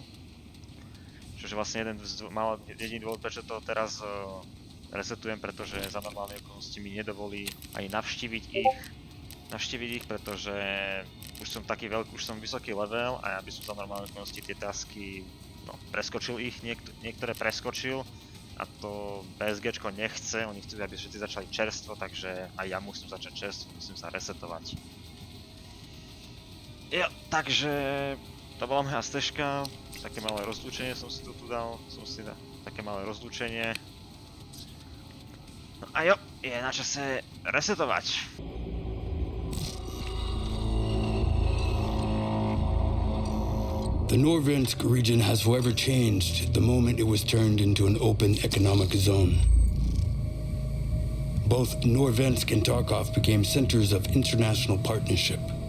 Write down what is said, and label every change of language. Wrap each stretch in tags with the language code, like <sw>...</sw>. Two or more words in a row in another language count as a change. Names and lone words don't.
<sk>Čože vlastne jediný dôvod, prečo to teraz resetujem, pretože za normálne okolnosti mi nedovolí ani navštíviť ich, pretože už som vysoký level a ja by som za normálne okolnosti tie tasky, preskočil ich, niektoré preskočil a to BSGčko nechce, oni chcú, aby všetci začali čerstvo, takže aj ja musím začať čerstvo, musím sa resetovať. Jo, takže to bola moja stežka, také malé rozlúčenie som si tu dal, také malé rozlúčenie. No a jo, je na čase resetovať.</sk> <en>The Norvensk region has forever changed the moment it was turned into an open economic zone. Both Norvensk and Tarkov became centers of international partnership.</en>